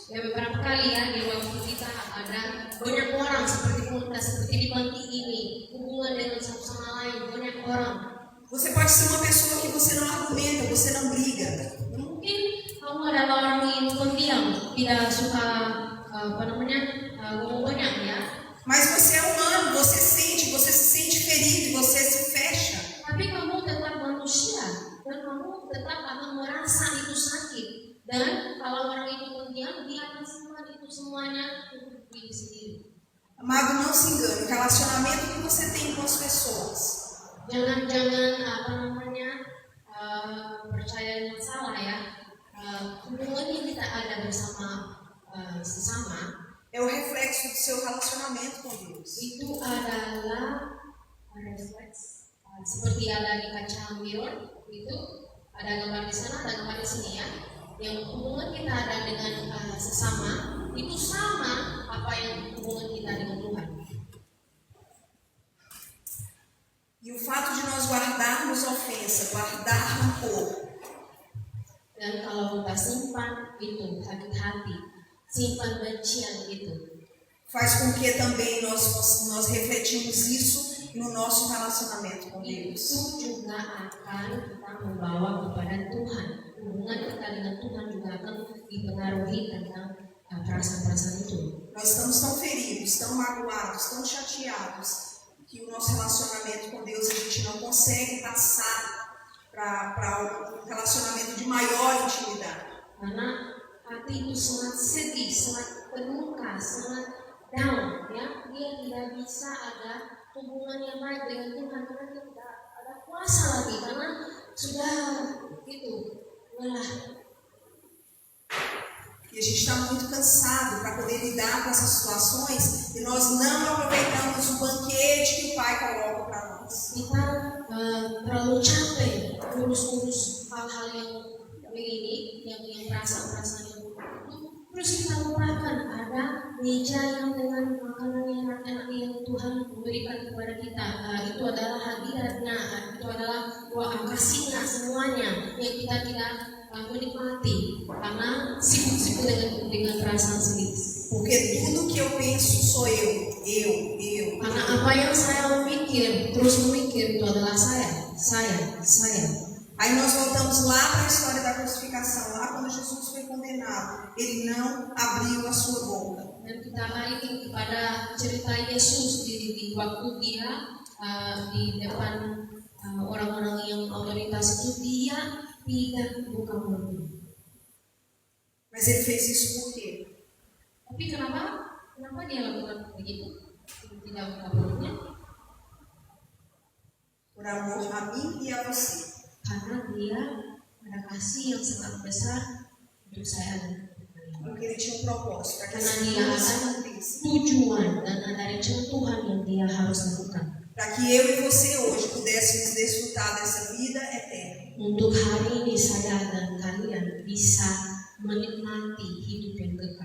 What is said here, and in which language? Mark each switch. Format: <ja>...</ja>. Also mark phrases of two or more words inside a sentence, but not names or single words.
<id>Ya beberapa kali ya di waktu kita ada banyak orang seperti komunitas seperti di panti ini, hubungan dengan satu sama lain, banyak orang.</id> <pt>Você pode ser uma pessoa que você não argumenta, você não briga.</pt> <id>Mungkin kamu adalah orang yang pendiam, tidak suka ngomong banyak ya.</id> <pt>Mas você é humano, você se sente ferido, você se fecha.</pt> <id>Tapi kamu tetap manusia dan kamu tetap akan merasa itu sakit. Dan kalau orang itu pendiam, dia akan simpan itu semuanya untuk diri sendiri.</id> <pt>Amado, não se engane, o relacionamento que você tem com as pessoas.</pt> <id>Jangan percaya yang salah ya. Hubungan yang kita ada bersama sesama</id> <pt>É o reflexo do seu relacionamento com Deus.</pt> <id>itu adalah refleks seperti ada di kaca mirror itu ada gambar di sana, ada gambar di sini ya. Yang hubungan kita ada dengan sesama itu sama apa yang hubungan kita dengan Tuhan.</id> <pt>E o fato de nós guardarmos ofensa, guardar rancor,</pt> <id>Dan kalau kita simpan itu sakit hati, simpan bencian itu,</id> <pt>faz com que também nós refletimos isso no nosso relacionamento com</pt> <id>itu</id> <pt>Deus.</pt> <id>juga akan kita membawa kepada Tuhan. Hubungan kita dengan Tuhan juga akan dipengaruhi tentang perasaan-perasaan itu.</id> <pt>Nós estamos tão feridos, tão magoados, tão chateados, que o nosso relacionamento com Deus a gente não consegue passar para um relacionamento de maior intimidade.</pt> <id>Karena hati itu sangat sedih, sangat terluka, sangat down, ya. Dia tidak bisa ada hubungan yang baik dengan Tuhan karena dia tidak ada kuasa lagi karena sudah itu lelah.</id> <pt>E a gente está muito cansado para poder lidar com essas situações e nós não aproveitamos o banquete que o Pai coloca para nós.</pt> <id>Kita terlalu capek urus hal-hal yang ini, yang perasaan-perasaan yang itu. Terus kita lupakan ada meja yang dengan makanan yang enak-enak yang Tuhan memberikan kepada kita. Itu adalah hadiratnya, itu adalah kasihnya semuanya yang kita tidak menikmati karena sibuk-sibuk dengan perasaan sendiri.</id> <pt>Porque tudo que eu penso sou eu.</pt> <id>Karena apa yang saya terus memikir itu adalah saya.</id> <pt>Aí nós voltamos lá para a história da crucificação, lá quando Jesus foi condenado, ele não abriu a sua boca.</pt> <id>Dan kita balik kepada cerita Yesus di waktu dia di depan orang-orang yang otoritas itu dia tidak buka mulut.</id> <pt>Mas ele fez isso por quê?</pt> <id>Tapi kenapa dia lakukan begitu? Tidak buka mulutnya?</id> <pt>Por amor a mim e a você.</pt> <id>Karena dia ada kasih yang sangat besar untuk saya dan</id> <pt>Porque ele tinha um propósito, para que</pt> <id>karena</id> <pt>essa</pt> <id>dia</id> <pt>vida se</pt> <id>ada</id> <pt>cumprisse.</pt> <id>tujuan dan ada rencana Tuhan yang dia harus lakukan.</id> <pt>Para que eu e você hoje pudéssemos desfrutar dessa vida eterna.</pt> <id>Untuk hari ini saya dan kalian bisa menikmati hidup yang kekal.</id>